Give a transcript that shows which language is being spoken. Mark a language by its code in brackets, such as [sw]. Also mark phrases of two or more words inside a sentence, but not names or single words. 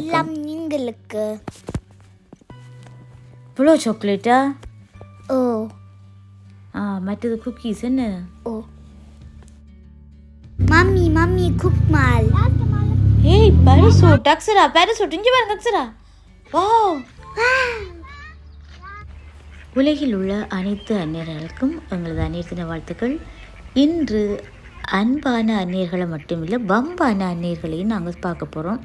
[ta] எல்லாம் நீங்களுக்கு. இவ்வளோ சாக்லேட்டா? ஓ. மற்றது குக்கீஸ் என்ன? ஓ. [de] Mami, guck mal. [ta] ஏய், பேரசூட், அக்ஸரா, பேரசூட், இங்கே பாருங்க அக்ஸரா. வாவ். உலகில் உள்ள அனைத்து அந்நியர்களுக்கும் எங்களது அந்நியர் தின வாழ்த்துக்கள். இன்று அன்பான அந்நியர்களை மட்டுமில்லை, வம்பான அந்நியர்களையும் நாங்கள் பார்க்க போகிறோம்.